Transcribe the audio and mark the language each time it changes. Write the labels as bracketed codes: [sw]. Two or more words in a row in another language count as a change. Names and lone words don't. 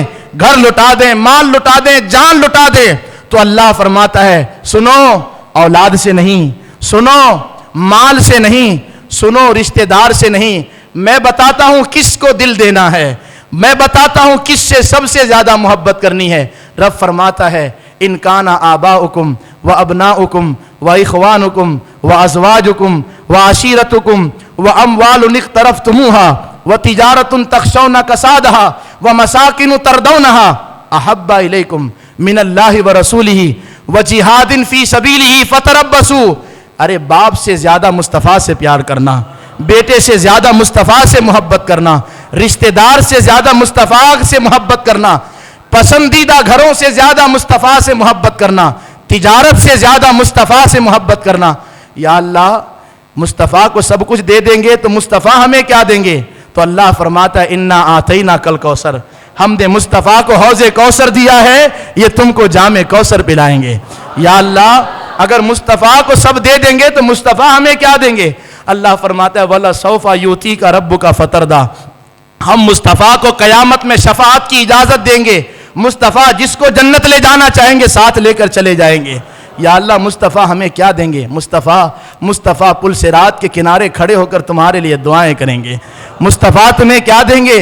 [ur] گھر لٹا دیں، مال لٹا دیں، جان لٹا دیں؟ تو اللہ فرماتا ہے سنو، اولاد سے نہیں، سنو مال سے نہیں، سنو رشتہ دار سے نہیں، میں بتاتا ہوں کس کو دل دینا ہے، میں بتاتا ہوں کس سے سب سے زیادہ محبت کرنی ہے۔ رب فرماتا ہے [ar] ان کان آباؤکم و ابناؤکم و اخوانکم و ازواجکم و عشیرتکم و اموال اقترفتموها و تجارت تخشون کسادها و مساکن ترضونها احب الیکم من اللہ و رسولہ و جہاد فی سبیلہ فتربصوا۔ [ur] ارے باپ سے زیادہ مصطفیٰ سے پیار کرنا، بیٹے سے زیادہ مصطفیٰ سے محبت کرنا، رشتہ دار سے زیادہ مصطفیٰ سے محبت کرنا، پسندیدہ گھروں سے زیادہ مصطفیٰ سے محبت کرنا، تجارت سے زیادہ مصطفیٰ سے محبت کرنا۔ یا اللہ مصطفیٰ کو سب کچھ دے دیں گے تو مصطفیٰ ہمیں کیا دیں گے؟ تو اللہ فرماتا ہے [ar] انا آتیناک الکوثر، [ur] ہم نے مصطفیٰ کو حوض کوثر دیا ہے، یہ تم کو جام کوثر پلائیں گے۔ یا اللہ اگر مصطفیٰ کو سب دے دیں گے تو مصطفیٰ ہمیں کیا دیں گے؟ اللہ فرماتا ہے [ar] وَلَسَوْفَ يُؤْتِيكَ رَبُّكَ فَتَرْضَىٰ۔ [ur] ہم مصطفیٰ کو قیامت میں شفاعت کی اجازت دیں گے۔ مصطفیٰ جس کو جنت لے جانا چاہیں گے ساتھ لے کر چلے جائیں گے۔ یا اللہ مصطفیٰ ہمیں کیا دیں گے؟ مصطفیٰ پل صراط کے کنارے کھڑے ہو کر تمہارے لیے دعائیں کریں گے۔ مصطفیٰ تمہیں کیا دیں گے؟